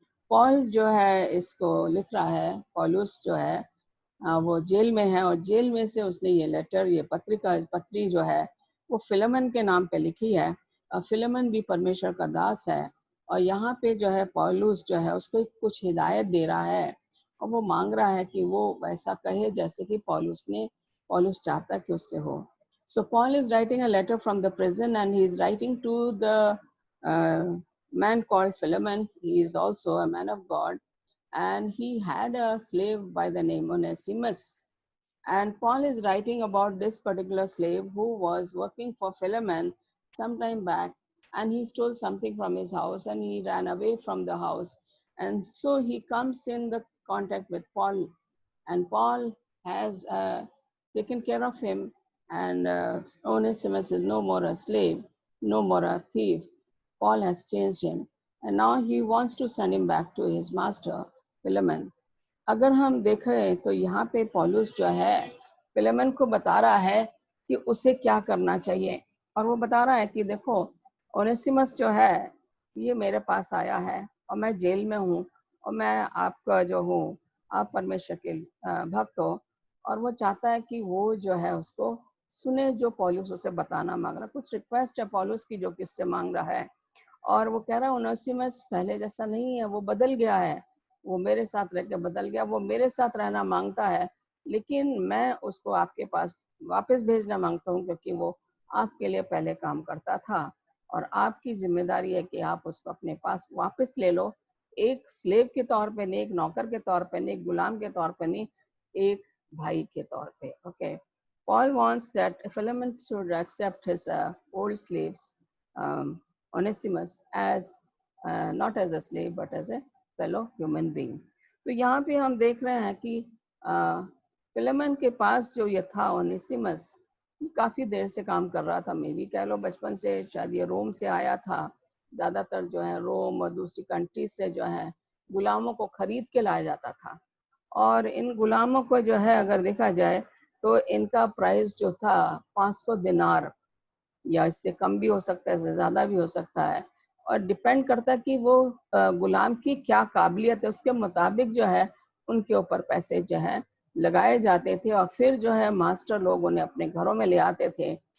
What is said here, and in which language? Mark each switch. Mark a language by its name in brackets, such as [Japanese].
[Hindi] Paul जो है इसको लिख रहा है, पौलुस जो है वो जेल में है, और जेल में से उसने ये लेटर, ये पत्री जो है वो फिलेमन के नाम पे लिखी है। फिलेमन भी परमेश्वर का दास है, और यहाँ पे जो है पौलुस जो है उसको कुछ हिदायत दे रहा है, और वो मांग रहा है कि वो वैसा कहे जैसे कि पौलुस चाहता कि उससे हो। [English] So Paul is writing a letter from the prison, and he is writing to the man called Philemon. He is also a man of God, and he had a slave by the name Onesimus. And Paul is writing about this particular slave who was working for Philemon some time back, and he stole something from his house and he ran away from the house. And so he comes in the contact with Paul, and Paul has taken care of him, and Onesimus is no more a slave, no more a thief. Paul has changed him, and now he wants to send him back to his master, Philemon. [Hindi] अगर हम देखें तो यहाँ पे पौलुस जो है Philemon को बता रहा है कि उसे क्या करना चाहिए, और वो बता रहा है कि देखो, ओनेसिमस जो है ये मेरे पास आया है, और मैं जेल में हूँ, और मैं आपका जो हूँ, आप परमेश्वर के भक्त हो, और वो चाहता है कि वो जो है उसको सुने जो पौलुस उसे बताना मांग रहा है। कुछ रिक्वेस्ट है पौलुस की जो किससे मांग रहा है, और वो कह रहा है ओनेसिमस पहले जैसा नहीं है, वो बदल गया है, वो मेरे साथ रह के बदल गया, वो मेरे साथ रहना मांगता है, लेकिन मैं उसको आपके पास वापस भेजना मांगता हूँ, क्योंकि वो आपके लिए पहले काम करता था, और आपकी जिम्मेदारी है कि आप उसको अपने पास वापस ले लो, एक स्लेव के तौर पे नहीं, एक नौकर के तौर पे नहीं, एक गुलाम के तौर पे नहीं, एक भाई के तौर पे। [English] Okay, Paul wants that Philemon should accept his old slaves, Onesimus, as not as a slave but as a fellow human being. [Hindi] तो यहाँ पे हम देख रहे हैं कि फिलेमन के पास जो ये था ओनेसिमस, काफ़ी देर से काम कर रहा था, मैं भी कह लो बचपन से, शायद ये रोम से आया था। ज़्यादातर जो है रोम और दूसरी कंट्रीज से जो है गुलामों को खरीद के लाया जाता था, और इन गुलामों को जो है अगर देखा जाए तो इनका प्राइस जो था 500 दिनार, या इससे कम भी हो सकता है, इससे ज़्यादा भी हो सकता है, और डिपेंड करता है कि वो गुलाम की क्या काबिलियत है, उसके मुताबिक जो है उनके ऊपर पैसे जो है लगाए जाते थे, और फिर जो है मास्टर लोग उन्हें अपने घरों में ले आते थे।